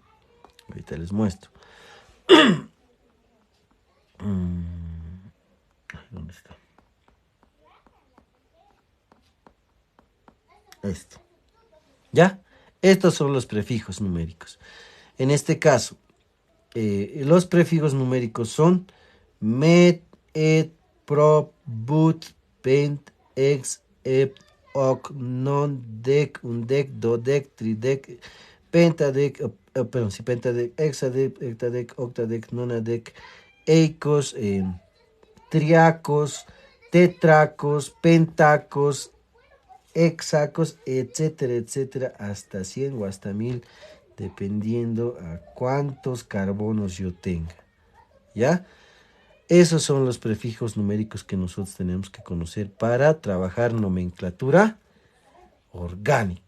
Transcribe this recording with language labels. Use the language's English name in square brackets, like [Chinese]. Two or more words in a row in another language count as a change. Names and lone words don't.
[Spanish] Ahorita les muestro. ¿Dónde está? Esto. ¿Ya? Estos son los prefijos numéricos. En este caso, los prefijos numéricos son met, et, prop, but, pent, ex, ep, oc, non, dec, undec, dodec, tridec, pentadec, perdón, sí, pentadec, hexadec, hectadec, octadec, nonadec, eicos, triacos, tetracos, pentacos, hexacos, etcétera, etcétera, hasta 100 o hasta 1000, dependiendo a cuántos carbonos yo tenga. ¿Ya? Esos son los prefijos numéricos que nosotros tenemos que conocer para trabajar nomenclatura orgánica.